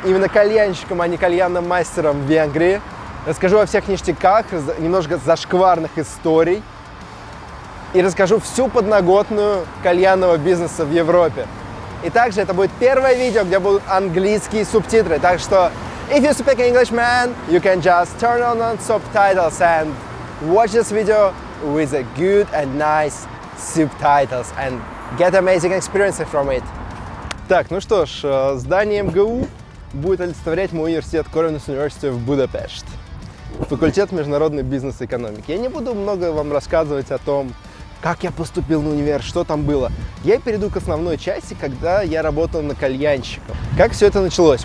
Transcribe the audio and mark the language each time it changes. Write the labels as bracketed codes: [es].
[ru] Именно кальянщиком, а не кальянным мастером в Венгрии. Расскажу о всех ништяках, немножко зашкварных историй. И расскажу всю подноготную кальянного бизнеса в Европе. И также это будет первое видео, где будут английские субтитры. Так что, [en] if you speak English, man, you can just turn on subtitles and watch this video with a good and nice subtitles and get amazing experience from it. [ru] Так, ну что ж, здание МГУ будет олицетворять мой университет Corvinus University в Будапешт. Факультет международной бизнес-экономики. Я не буду много вам рассказывать о том, как я поступил на универ, что там было. Я перейду к основной части, когда я работал на кальянщиком. Как все это началось?